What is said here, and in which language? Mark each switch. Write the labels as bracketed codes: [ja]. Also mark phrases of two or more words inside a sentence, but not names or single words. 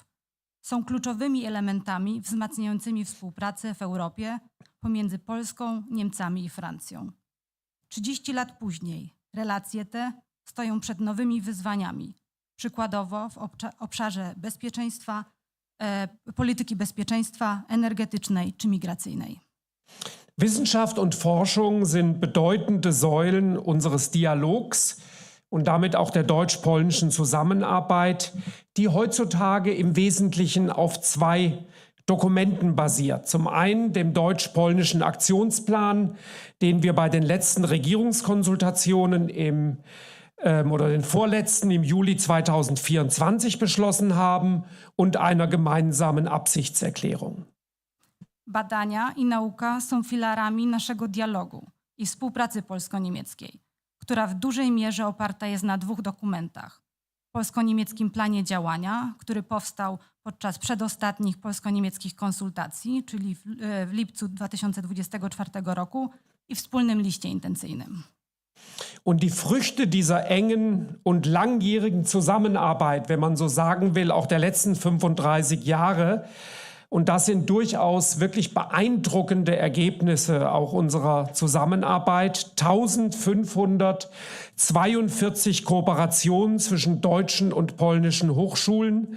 [pl] Są kluczowymi elementami wzmacniającymi współpracę w Europie pomiędzy Polską, Niemcami i Francją. 30 lat później relacje te stoją przed nowymi wyzwaniami, przykładowo w obszarze bezpieczeństwa, polityki bezpieczeństwa energetycznej czy migracyjnej. [de] Wissenschaft und Forschung sind bedeutende Säulen unseres Dialogs und damit auch der deutsch-polnischen Zusammenarbeit, die heutzutage im Wesentlichen auf zwei Dokumenten basiert. Zum einen dem deutsch-polnischen Aktionsplan, den wir bei den letzten Regierungskonsultationen oder den vorletzten im Juli 2024 beschlossen haben und einer gemeinsamen Absichtserklärung. [pl] Badania i nauka są filarami naszego dialogu i współpracy polsko-niemieckiej, która w dużej mierze oparta jest na dwóch dokumentach. Polsko-niemieckim planie działania, który powstał podczas przedostatnich polsko-niemieckich konsultacji, czyli w lipcu 2024 roku, i wspólnym liście intencyjnym. [de] Und die Früchte dieser engen und langjährigen Zusammenarbeit, wenn man so sagen will, auch der letzten 35 Jahre, und das sind durchaus wirklich beeindruckende Ergebnisse auch unserer Zusammenarbeit. 1542 Kooperationen zwischen deutschen und polnischen Hochschulen.